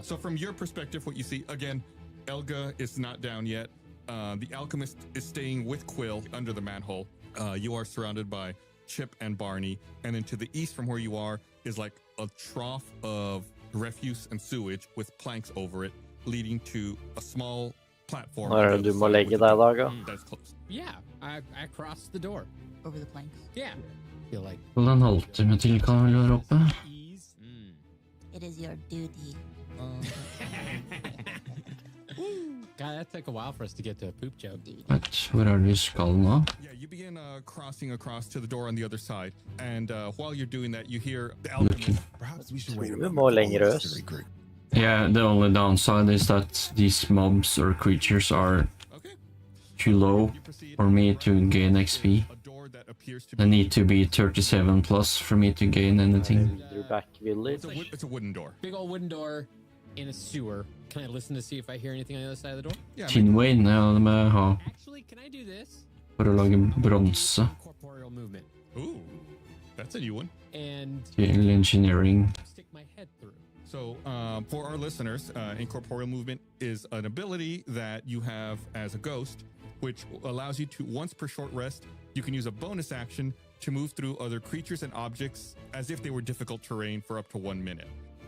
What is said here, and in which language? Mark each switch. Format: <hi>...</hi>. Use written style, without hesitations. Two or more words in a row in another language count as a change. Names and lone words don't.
<en>So from your perspective, what you see, again, Elga is not down yet. The alchemist is staying with Quill under the manhole. You are surrounded by Chip and Barney. And then to the east from where you are is like a trough of refuse and sewage with planks over it, leading to a small platform.</en> <no>Når er det du må legge deg, Daga?</no> <en>That's closed. Yeah, I crossed the door. Over the planks. Yeah. Feel like.</en> <no>Vel, en halvtime til kan vel være oppe.</no> <en>It is your duty. God, that took a while for us to get to a poop joke.</en> <no>Vet, hvor er det vi skal nå?</no> <en>Yeah, you begin crossing across to the door on the other side. And while you're doing that, you hear the alchemist. Perhaps we should wait a</en> <no>Vi</no> <en>moment.</en> <no>må lenger øst.</no> <en>Yeah, the only downside is that these mobs or creatures are too low for me to gain XP. They need to be 37 plus for me to gain anything. Back Village. It's a wooden door. Big old wooden door in a sewer. Can I listen to see if I hear anything on the other side of the door?</en> <no>Tinwain, ja, det må jeg ha.</no> <en>Actually, can I do this?</en> <no>For å lage bronse.</no> <en>Corporeal movement. Ooh, that's a new one. And</en> <no>Til engineering.</no> <en>stick my head through. So, for our listeners, incorporeal movement is an ability that you have as a ghost, which allows you to, once per short rest, you can use a bonus action to move through other creatures and objects as if they were difficult terrain for up to 1 minute.</en>